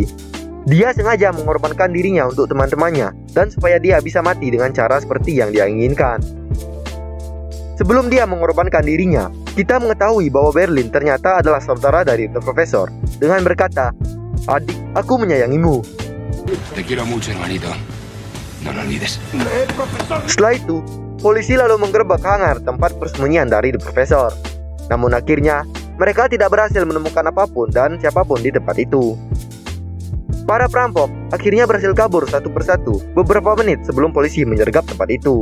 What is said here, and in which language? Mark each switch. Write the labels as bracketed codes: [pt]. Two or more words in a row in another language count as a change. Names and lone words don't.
[id] Dia sengaja mengorbankan dirinya untuk teman-temannya, dan supaya dia bisa mati dengan cara seperti yang dia inginkan. Sebelum dia mengorbankan dirinya, kita mengetahui bahwa Berlin ternyata adalah saudara dari The Professor, dengan berkata, "Adik, aku menyayangimu." [es] Te quiero mucho, hermanito. No lo olvides. [id] Setelah itu, polisi lalu menggerebek hangar tempat persembunyian dari The Professor. Namun akhirnya, mereka tidak berhasil menemukan apapun dan siapapun di tempat itu. Para perampok akhirnya berhasil kabur satu persatu beberapa menit sebelum polisi menyergap tempat itu.